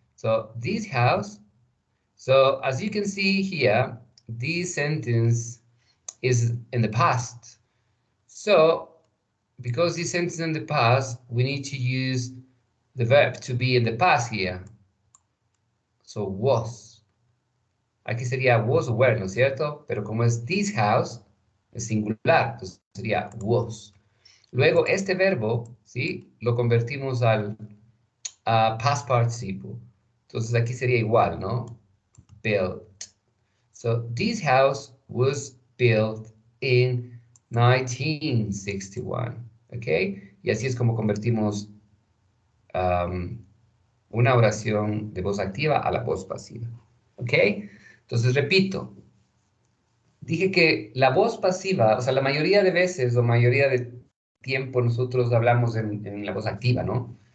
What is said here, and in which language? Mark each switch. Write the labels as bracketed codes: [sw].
[en] So this house, so as you can see here, this sentence is in the past. So because this sentence is in the past, we need to use the verb to be in the past here. So was. [es] Aquí sería was o were, ¿no es cierto? Pero como es [en] this house, [es] es singular, entonces sería was. Luego este verbo, ¿sí? Lo convertimos al past participle. Entonces aquí sería igual, ¿no? [en] Built. So this house was built in 1961. [es] ¿Ok? Y así es como convertimos una oración de voz activa a la voz pasiva. ¿Ok? Entonces, repito, dije que la voz pasiva, o sea, la mayoría de veces o mayoría de tiempo nosotros hablamos en la voz activa, ¿no?